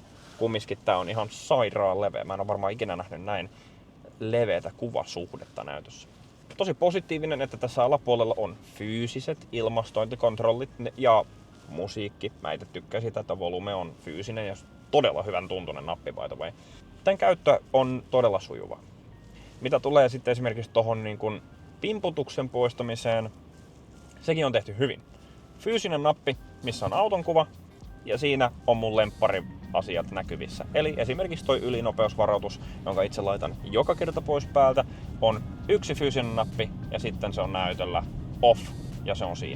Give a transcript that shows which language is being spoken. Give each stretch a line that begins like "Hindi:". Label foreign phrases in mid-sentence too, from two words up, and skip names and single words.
Finnish: Kumminkin tää on ihan sairaan leveä. Mä en ole varmaan ikinä nähnyt näin leveätä kuvasuhdetta näytössä. Tosi positiivinen, että tässä alapuolella on fyysiset ilmastointikontrollit ja musiikki. Mä itse tykkään sitä, että volume on fyysinen ja todella hyvän tuntunen nappi
English: by the way.
Finnish: Tän käyttö on todella sujuva. Mitä tulee sitten esimerkiksi tohon niin kun pimputuksen poistamiseen, sekin on tehty hyvin. Fyysinen nappi, missä on auton kuva, ja siinä on mun lemppariasiat näkyvissä. Eli esimerkiksi toi ylinopeusvaroitus, jonka itse laitan joka kerta pois päältä, on yksi fyysinen nappi, ja sitten se on näytöllä off, ja se on siinä.